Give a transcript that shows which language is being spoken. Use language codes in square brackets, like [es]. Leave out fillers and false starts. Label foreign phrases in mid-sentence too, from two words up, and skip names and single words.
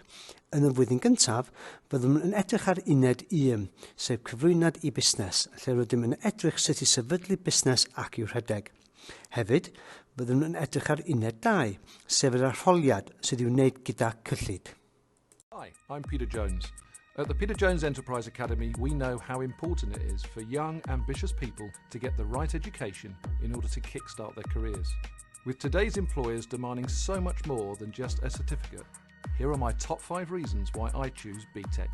[cy] Yn y flwyddyn gyntaf, byddwn yn edrych ar uned 1, sef cyflwyniad i busnes, lle rydym yn edrych sut i sefydlu busnes ac i'w rhedeg. Hefyd, byddwn yn edrych ar uned 2, sef yr arholiad sydd i'w wneud gyda cyllid. [en] Hi, I'm Peter Jones. At the Peter Jones Enterprise Academy, we know how important it is for young, ambitious people to get the right education in order to kickstart their careers. With today's employers demanding so much more than just a certificate, here are my top 5 reasons why I choose BTEC.